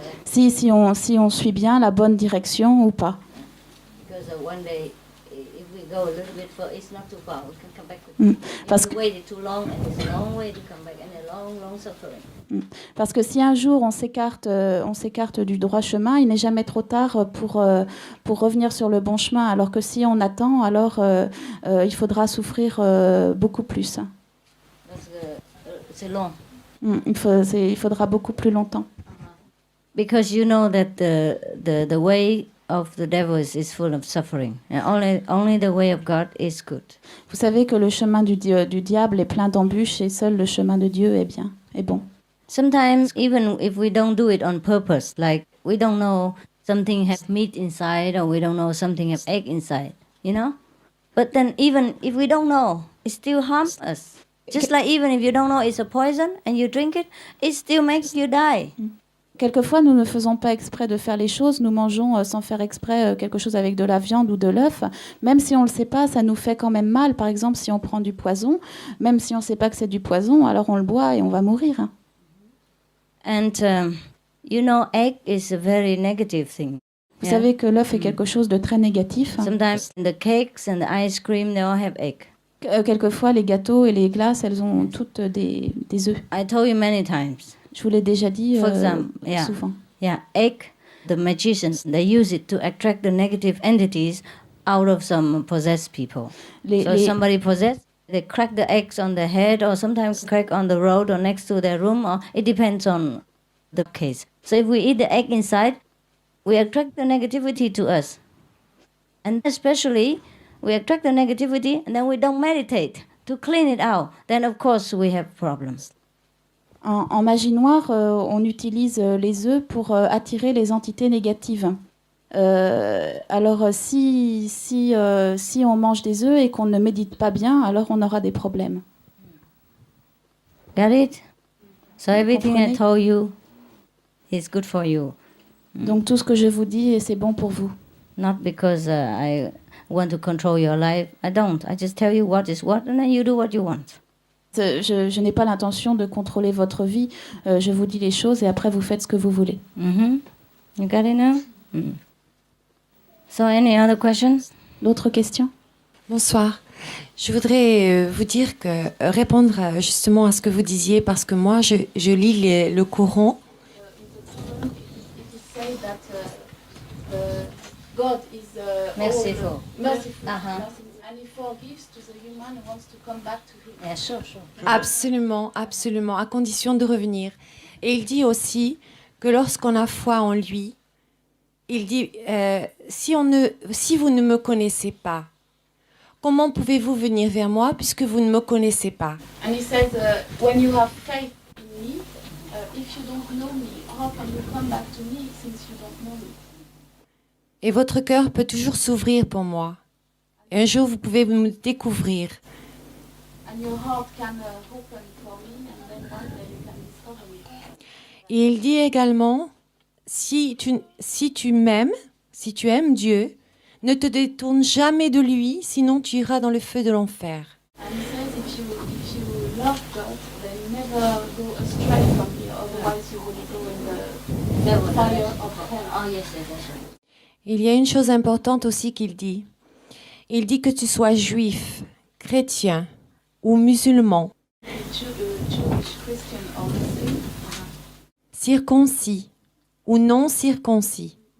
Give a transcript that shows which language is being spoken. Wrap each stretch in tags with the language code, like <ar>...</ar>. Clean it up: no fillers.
<fr>si on suit bien la bonne direction ou pas.</fr> <en>Because one day, if we go a little bit far, it's not too far. We can come back. If we waited too long, and it's a long way to come back, and a long, long suffering.</en> <fr>Parce que si un jour on s'écarte du droit chemin, il n'est jamais trop tard pour revenir sur le bon chemin. Alors que si on attend, alors il faudra souffrir beaucoup plus. Parce que c'est long. Il faudra beaucoup plus longtemps.</fr> <en>Because you know that the way of the devil is full of suffering, and only the way of God is good.</en> <fr>Vous savez que le chemin du diable est plein d'embûches et seul le chemin de Dieu est bien, est bon.</fr> <en>Sometimes, even if we don't do it on purpose, like we don't know something has meat inside, or we don't know something has egg inside, you know? But then even if we don't know, it still harms us. Just like even if you don't know it's a poison and you drink it, it still makes you die.</en> <fr>Quelquefois, nous ne faisons pas exprès de faire les choses. Nous mangeons sans faire exprès quelque chose avec de la viande ou de l'œuf. Même si on ne le sait pas, ça nous fait quand même mal. Par exemple, si on prend du poison, même si on ne sait pas que c'est du poison, alors on le boit et on va mourir.</fr> <en>And you know, egg is a very negative thing.</en> <fr>Vous savez que l'œuf est quelque chose de très négatif.</fr> <en>Sometimes the cakes and the ice cream, they all have egg.</en> <fr>Quelquefois, les gâteaux et les glaces, elles ont toutes des œufs.</fr> <en>I told you many times.</en> <fr>Je vous l'ai déjà dit souvent.</fr> <en>Yeah, egg, the magicians, they use it to attract the negative entities out of some possessed people. So somebody possessed, they crack the eggs on their head, or sometimes crack on the road or next to their room, or it depends on the case. So if we eat the egg inside, we attract the negativity to us. And especially, we attract the negativity and then we don't meditate to clean it out. Then of course we have problems.</en> <fr>En magie noire, on utilise les œufs pour attirer les entités négatives. Alors si on mange des œufs et qu'on ne médite pas bien, alors on aura des problèmes.</fr> <en>Got it? So everything I told you is good for you.</en> <fr>Donc tout ce que je vous dis, c'est bon pour vous.</fr> <en>Not because I want to control your life. I don't. I just tell you what is what, and then you do what you want.</en> <fr>Je n'ai pas l'intention de contrôler votre vie. Je vous dis les choses et après vous faites ce que vous voulez.</fr> <en>You got it now? So any other questions?</en> <fr>D'autres questions? Bonsoir. Je voudrais vous dire que répondre justement à ce que vous disiez, parce que moi je lis le Coran.</fr> <en>God is merciful. And he forgives to the human who wants to come back to him. Yeah, sure.</en> <fr>Absolument, absolument, à condition de revenir. Et il dit aussi que lorsqu'on a foi en lui, il dit si vous ne me connaissez pas, comment pouvez-vous venir vers moi puisque vous ne me connaissez pas?</fr> <en>And he says, when you have faith in me, if you don't know me, how can you come back to me since you don't know me?</en> <fr>Et votre cœur peut toujours s'ouvrir pour moi. Et un jour, vous pouvez me découvrir.</fr> <en>And your heart can open for me, and then one day you can discover me.</en> <fr>Et il dit également, si tu m'aimes, si tu aimes Dieu, ne te détourne jamais de lui, sinon tu iras dans le feu de l'enfer.</fr> <en>And he says, if you love God, then never go astray from me, otherwise you will go in the fire of hell. Oh yes, that's right.</en> <fr>Il y a une chose importante aussi qu'il dit. Il dit que tu sois juif, chrétien ou musulman, circoncis ou non circoncis.</fr>